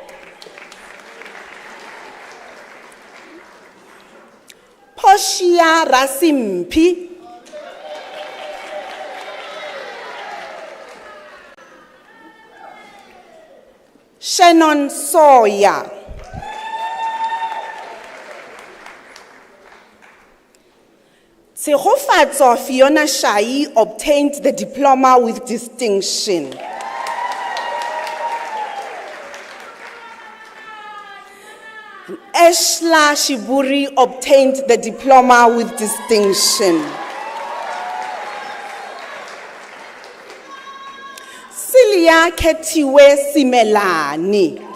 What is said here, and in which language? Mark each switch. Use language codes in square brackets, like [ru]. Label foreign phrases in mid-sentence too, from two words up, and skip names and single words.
[en] Poshia Rasimpi. Shannon Sawyer. Tshegofatso Fiona Shai obtained the diploma with distinction. Ashla Shiburi obtained the diploma with distinction. Celia Ketiwe Simelani.